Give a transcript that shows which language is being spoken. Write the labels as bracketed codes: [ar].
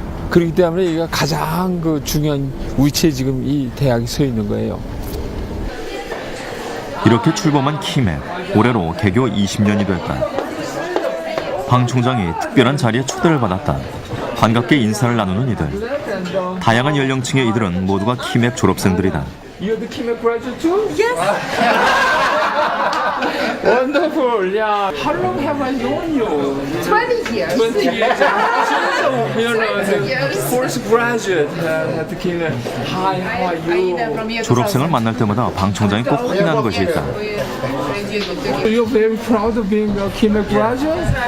[ko] 그렇기 때문에 여기가 가장 그 중요한 위치에 지금 이 대학이 서 있는 거예요. 이렇게 출범한 키맵, 올해로 개교 20년이 됐다. 방 총장이 특별한 자리에 초대를 받았다. 반갑게 인사를 나누는 이들. 다양한 연령층의 이들은 모두가 키맵 졸업생들이다. [en] You're the KIMEP graduate too? Yes. Wonderful. Yeah. How long have I known you? 20 years. 20 years. So, you know, the first graduate at the KIMEP. Hi, how are you? [ko] 졸업생을 만날 때마다 방 총장이 꼭 확인하는 것이 있다. [en] You're very proud of being a KIMEP graduate?